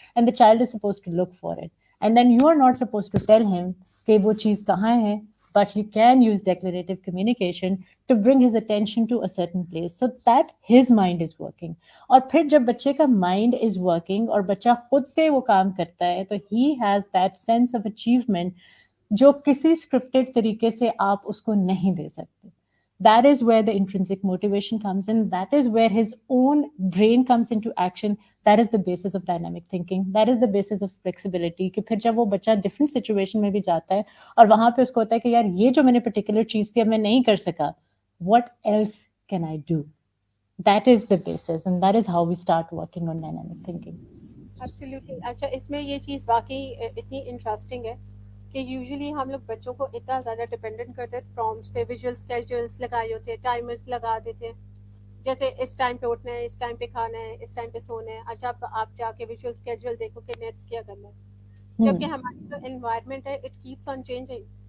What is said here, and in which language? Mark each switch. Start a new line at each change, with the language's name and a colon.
English: and the child is suppose to look for it, and then you are not suppose to tell him
Urdu: کہ وہ چیز کہاں ہے،
English: But you can use declarative communication to bring his attention to a certain place so that his mind is working.
Urdu: اور پھر جب بچے کا مائنڈ از ورکنگ اور بچہ خود سے وہ کام کرتا ہے، تو
English: he has that sense of achievement
Urdu: جو کسی اسکرپٹڈ طریقے سے آپ اس کو نہیں دے سکتے.
English: That is where the intrinsic motivation comes in. That is where his own brain comes into action. That is the basis of dynamic thinking. That is the basis of flexibility.
Urdu: کہ پھر جب وہ بچہ ڈفرینٹ سچویشن میں بھی جاتا ہے اور وہاں پہ اس کو ہوتا ہے کہ یار یہ جو میں نے پرٹیکولر چیز تھی اب میں نہیں کر سکا،
English: what else can I do? That is the basis, and that is how we start working on dynamic thinking. Absolutely.
Urdu: اچھا، اس میں یہ چیز واقعی اتنی انٹرسٹنگ ہے کہ یوزلی ہم لوگ بچوں کو اتنا زیادہ ڈپینڈنٹ کرتے ہیں پرومپٹس پہ. ویژول اسکیجولس لگائے ہوتے ہیں، ٹائمرس لگا دیتے ہیں، جیسے اس ٹائم پہ اٹھنا ہے، اس ٹائم پہ کھانا ہے، اس ٹائم پہ سونا ہے. اچھا آپ جا کے ویژول اسکیجول دیکھو کہ نیکسٹ کیا کرنا ہے. جبکہ ہماری جو انوائرمنٹ ہے
English: It keeps on changing.